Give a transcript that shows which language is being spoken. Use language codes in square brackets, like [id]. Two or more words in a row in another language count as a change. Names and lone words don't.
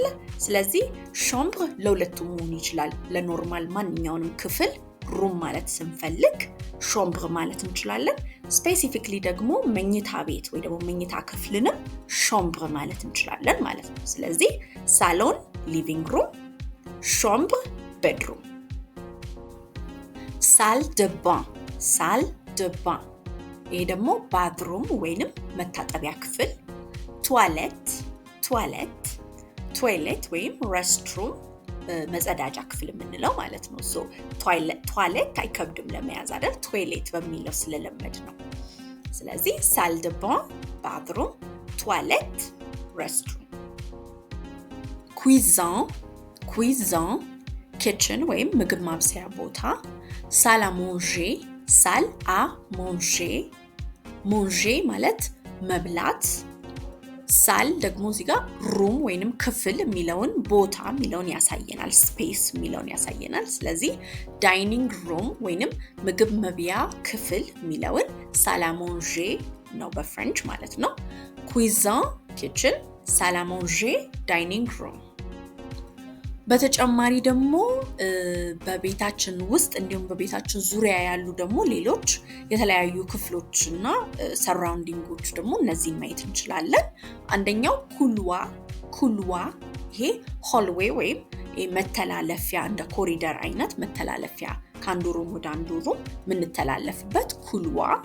[am] ስለዚህ ሾምብር ለሁለቱም መሆን ይችላል። ለኖርማል ማንኛውንም ክፍል ሩም ማለት ስንፈልግ ሾምብር ማለት እንችላለን። ስፔሲፊክሊ ደግሞ መኝታ ቤት ወይ ደግሞ መኝታ ክፍልንም ሾምብር ማለት እንችላለን ማለት ነው። ስለዚህ ሳሎን [en] living room፣ [am] ሾምብር bedroom. [fr] salle de bain, salle de bain. [am] ይሄ ደግሞ bathroom ወይንም መታጠቢያ ክፍል። [fr] toilette, toilette, [am] toilet ወይም restroom መጸዳጃ ክፍል የምንለው ማለት ነው። ሶ toilet አይከብድም ለመያዝ አይደል? toilet በሚለው ስለለመድ ነው። ስለዚህ [fr] salle de bain, [en] bathroom, toilette, restroom. [fr] cuisine, cuisine, kitchen ወይም [am] ምግብ ማብሰያ ቦታ። [fr] salle à manger, salle à manger, [am] manger ማለት መብላት። ሳል ደግሞ እዚህ ጋር ሩም ወይንም ክፍል የሚለውን ቦታ የሚለውን ያሳየናል። ስፔስ የሚለውን ያሳየናል። ስለዚህ [en] dining room [am] ወይንም ምግብ መብያ ክፍል የሚለውን [fr] salle à manger [am] ነው በፍሬንች ማለት ነው። ኩዊዛን ኪችን፣ [fr] salle à manger [en] dining room። [am] በተጨማሪ ደግሞ በቤታችን ውስጥ እንዲሁም በቤታችን ዙሪያ ያሉ ደግሞ ሌሎች የተለያዩ ክፍሎችና ሰራውንዲንጎች ደግሞ እነዚህን ማየት እንችላለን። አንደኛው ኩልዋ ይሄ ሆልዌይ ወይም መተላለፊያ እንደ ኮሪደር አይነት መተላለፊያ ከአንዱ ሩም ወደ አንዱ ሩም የምንተላለፍበት ኩልዋ።